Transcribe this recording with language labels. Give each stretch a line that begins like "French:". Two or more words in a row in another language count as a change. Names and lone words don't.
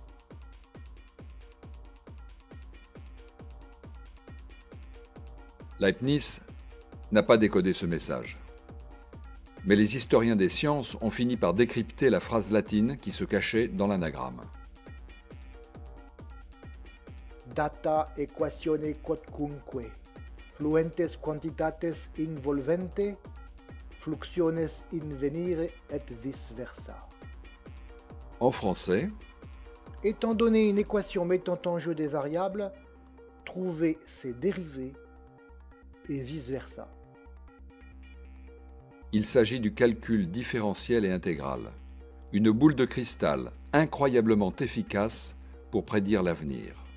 French: Leibniz n'a pas décodé ce message. Mais les historiens des sciences ont fini par décrypter la phrase latine qui se cachait dans l'anagramme.
Latin: Data equatione quodcunque, fluentes quantitates involvente, fluxiones in venire et vice versa.
French: En français, étant donné une équation mettant en jeu des variables, trouver ses dérivés et
Latin: vice versa.
French: il s'agit du calcul différentiel et intégral, une boule de cristal incroyablement efficace pour prédire l'avenir.